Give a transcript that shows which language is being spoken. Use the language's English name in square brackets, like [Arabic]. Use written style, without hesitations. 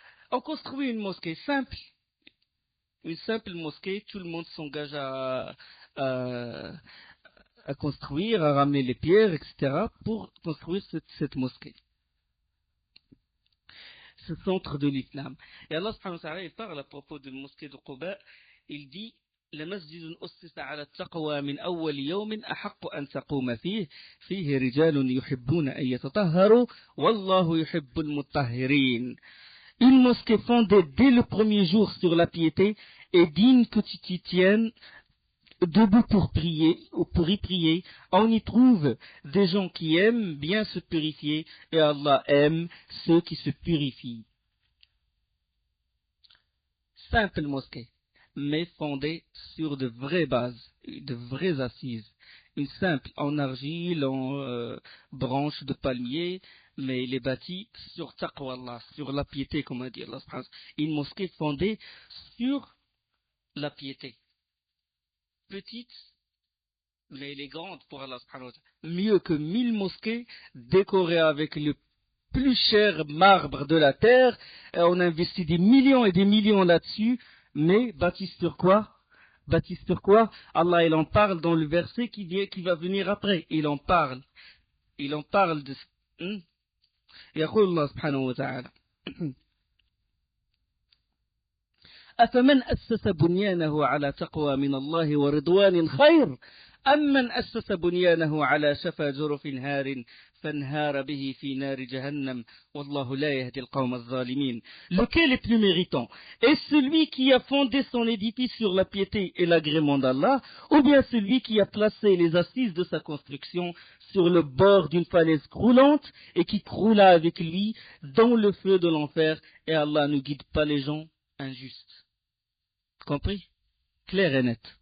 [French] On construit une simple mosquée, tout le monde s'engage à, à construire, à ramener les pierres, etc., pour construire cette mosquée. Ce centre de l'islam. Et Allah subhanahu wa ta'ala, il parle à propos de la mosquée de Quba, il dit [Arabic] لمسجد أسس على التقوى من أول يوم أحق أن تقوم فيه رجال يحبون أن يتطهروا والله يحب المطهرين. [French] Une mosquée fondée dès le premier jour sur la piété est digne que tu t'y tiennes debout pour prier ou pour y prier. On y trouve des gens qui aiment bien se purifier et Allah aime ceux qui se purifient. Simple mosquée, mais fondée sur de vraies bases, de vraies assises. Une simple en argile, en branches de palmier, mais il est bâti sur taqwa Allah, sur la piété, comme a dit Allah. Une mosquée fondée sur la piété. Petite, mais elle est grande pour Allah. Mieux que 1000 mosquées décorées avec le plus cher marbre de la terre. On investit des millions et des millions là-dessus, mais bâtie sur quoi? Bâtie sur quoi? Allah, il en parle dans le verset qui va venir après. Il en parle de... [Arabic] يقول الله سبحانه وتعالى أفمن أسس بنيانه على تقوى من الله ورضوان خير أم من أسس بنيانه على شفا جرف هار فانهار به في نار جهنم والله لا يهدي القوم الظالمين. [French] Lequel est plus méritant? Est-ce celui qui a fondé son édifice sur la piété et l'agrément d'Allah, ou bien celui qui a placé les assises de sa construction sur le bord d'une falaise croulante et qui croula avec lui dans le feu de l'enfer, et Allah ne guide pas les gens injustes. Compris? Clair et net.